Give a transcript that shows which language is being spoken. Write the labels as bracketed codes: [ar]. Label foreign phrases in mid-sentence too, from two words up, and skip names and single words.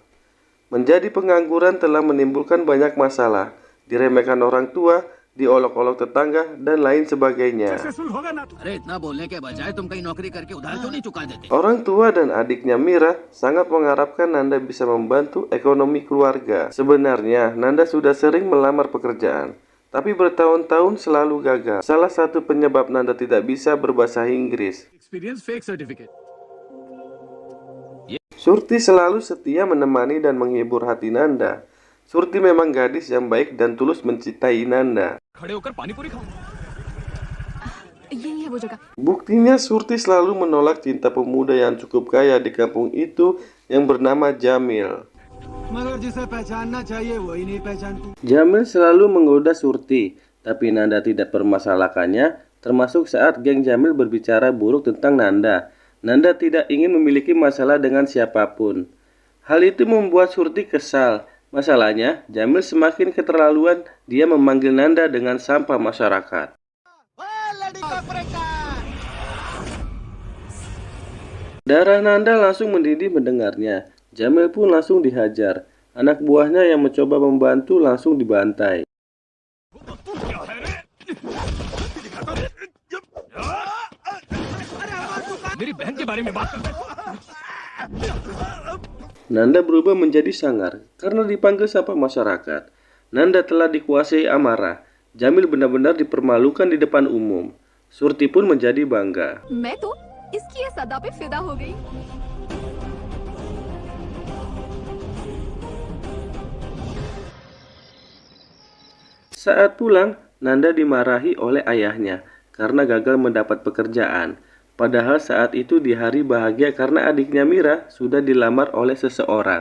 [id] Menjadi pengangguran telah menimbulkan banyak masalah, diremehkan orang tua, diolok-olok tetangga, dan lain sebagainya. [hi] अरे इतना बोलने के बजाय तुम कहीं नौकरी करके उधार क्यों नहीं चुका देते? [id] Orang tua dan adiknya Mira sangat mengharapkan Nanda bisa membantu ekonomi keluarga. Sebenarnya, Nanda sudah sering melamar pekerjaan, tapi bertahun-tahun selalu gagal. Salah satu penyebab Nanda tidak bisa berbahasa Inggris. [en] experience fake certificate. [id] Surti selalu setia menemani dan menghibur hati Nanda. Surti memang gadis yang baik dan tulus mencintai Nanda. [hi] खड़े होकर पानी पूरी खाओ। यही है वो जगह। [id] Buktinya Surti selalu menolak cinta pemuda yang cukup kaya di kampung itu yang bernama Jamil. [hi] मगर जिसे पहचानना चाहिए वही नहीं पहचानती। [id] Jamil selalu menggoda Surti, tapi Nanda tidak permasalahkannya, termasuk saat geng Jamil berbicara buruk tentang Nanda. Nanda tidak ingin memiliki masalah dengan siapapun. Hal itu membuat Surti kesal. Masalahnya, Jamil semakin keterlaluan, dia memanggil Nanda dengan sampah masyarakat. Darah Nanda langsung mendidih mendengarnya. Jamil pun langsung dihajar. Anak buahnya yang mencoba membantu langsung dibantai. [hi] मेरी बहन के बारे में बात करता है। [id] Nanda berubah menjadi sangar karena dipanggil sampah masyarakat. Nanda telah dikuasai amarah. Jamil benar-benar dipermalukan di depan umum. Surti pun menjadi bangga. [hi] मैं तो इसकी ये सदा पे फिदा हो गई। [id] Saat pulang, Nanda dimarahi oleh ayahnya karena gagal mendapat pekerjaan. Padahal saat itu di hari bahagia karena adiknya Mira sudah dilamar oleh seseorang.